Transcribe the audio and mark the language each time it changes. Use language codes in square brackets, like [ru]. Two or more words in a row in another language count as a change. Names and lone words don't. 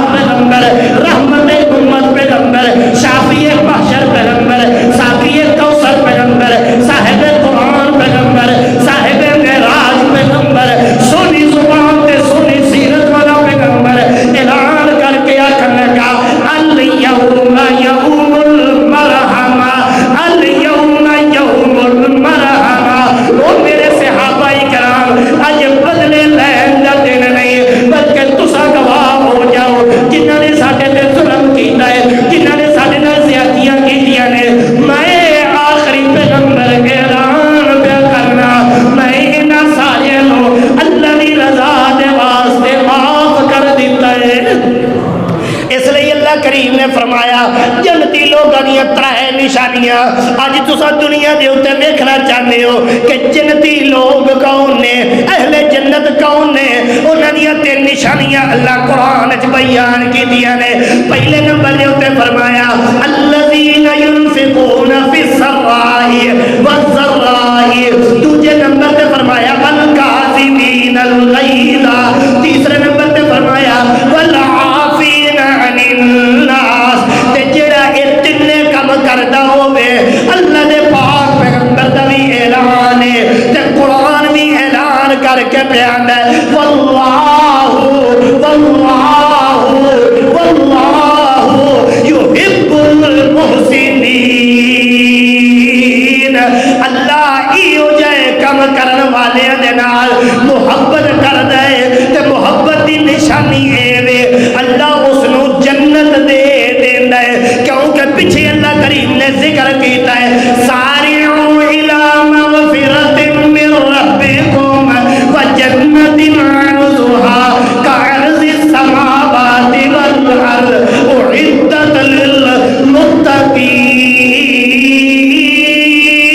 [pa] پیغمبر رحمت امت پیغمبر شافی محشر پیغمبر ساقی کوثر پیغمبر صاحب قرآن پیغمبر صاحب معراج پیغمبر سونی زبان تے سونی سیرت والا پیغمبر اعلان کر کے آخر لگا [ar] الیوم یوم المرحمہ, الیوم یوم المرحمہ. [pa] وہ میرے صحابہ کرام اج بدلے لین دا دن نہیں بلکہ تسا گواہ ہو جاؤ جنہاں نے ساڈے تے ظلم کیتا ہے, جنہاں نے ساڈے نال زیادتیاں کیتیاں نے. میں آخری پیغمبر اعلان پہ کرنا, میں انہاں سارے نو اللہ دی رضا دے واسطے معاف کر دیتا ہے. اس لیے اللہ کریم نے فرمایا جنتی لوگاں دیاں ترے نشانیاں اج تساں دنیا دے اوتے ویکھنا چاہندے ہو کہ جنتی لوگ کون نے, اہل جنت کون نے. انہاں دیاں تین نشانیاں اللہ قرآن وچ بیان کیتیاں نے. پہلے نمبر دے اوتے فرمایا [ar] الذین ينفقون فی السراء والضراء. [pa] دوسرے نمبر تے فرمایا [ar] والکاظمین الغیظ. [pa] تیسرے نمبر تے فرمایا [ar] والعافین عن الناس. [pa] تے جڑا اے تینے کم کردا ہوے اللہ دے پاک پیغمبر دا بھی اعلان ہے تے قرآن بھی اعلان کر کے بیان ہے [ar] واللہ واللہ واللہ یحب المحسنین. [pa] اللہ ایو جائے کم کرن والے دے نال محبت کردا ہے تے محبت دی نشانی اے وے اللہ اس نو جنت دے دیندا ہے. کیونکہ پیچھے اللہ کریم نے ذکر کیتا ہے [ar] سارعوا الی مغفرۃ من ربکم وجنۃ عرضها كعرض السماوات والارض اعدت للمتقین.